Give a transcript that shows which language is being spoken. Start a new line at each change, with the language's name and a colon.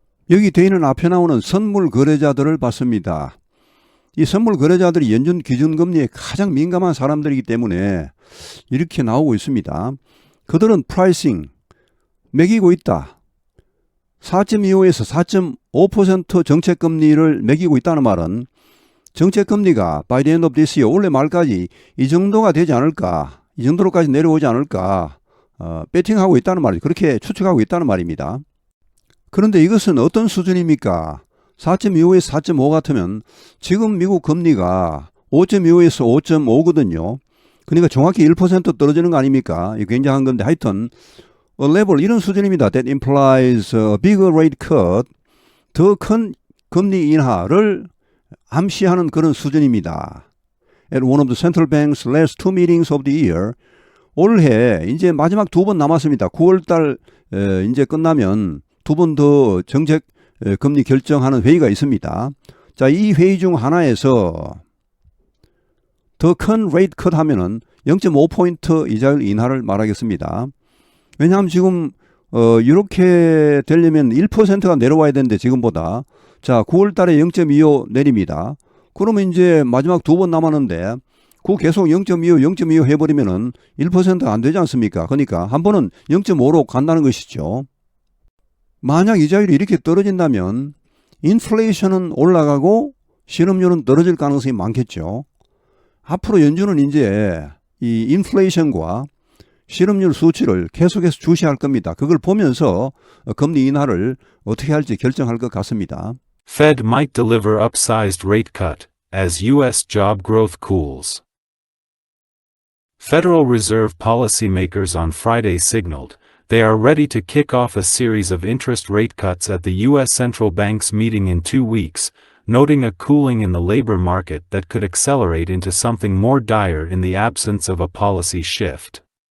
Korean: 여기 되어 있는 앞에 나오는 선물 거래자들을 봤습니다. 이 선물 거래자들이 연준 기준금리에 가장 민감한 사람들이기 때문에 이렇게 나오고 있습니다. 그들은 프라이싱, 매기고 있다. 4.25에서 4.5% 정책금리를 매기고 있다는 말은 정책금리가
English: by the end of this year,
Korean: 올해 말까지 이 정도가 되지 않을까, 이 정도로까지 내려오지 않을까 배팅하고 있다는 말이죠. 그렇게 추측하고 있다는 말입니다. 그런데 이것은 어떤 수준입니까? 4.25에서 4.5 같으면 지금 미국 금리가 5.25에서 5.5거든요. 그러니까 정확히 1% 떨어지는 거 아닙니까? 이게 굉장한 건데 하여튼
English: a level
Korean: 이런 수준입니다. That implies a bigger rate cut. 더 큰 금리 인하를 암시하는 그런 수준입니다. At one of the central bank's last two meetings of the year. 올해 이제 마지막 2번 남았습니다. 9월달 이제 끝나면 2번 더 정책 금리 결정하는 회의가 있습니다. 자, 이 회의 중 하나에서 더 큰 레이트 컷 하면은 0.5포인트 이자율 인하를 말하겠습니다. 왜냐하면 지금 이렇게 되려면 1%가 내려와야 되는데 지금보다 자 9월 달에 0.25 내립니다. 그러면 이제 마지막 2번 남았는데 그 계속 0.25 해버리면은 1%가 안 되지 않습니까? 그러니까 한 번은 0.5로 간다는 것이죠. 만약 이자율이 이렇게 떨어진다면 인플레이션은 올라가고 실업률은 떨어질 가능성이 많겠죠. 앞으로 연준은 이제 이 인플레이션과 실업률 수치를 계속해서 주시할 겁니다. 그걸 보면서 금리 인하를 어떻게 할지 결정할 것 같습니다.
English: Fed might deliver upsized rate cut as U.S. job growth cools. Federal Reserve policymakers on Friday signaled they are ready to kick off a series of interest rate cuts at the U.S. Central Bank's meeting in 2 weeks, noting a cooling in the labor market that could accelerate into something more dire in the absence of a policy shift.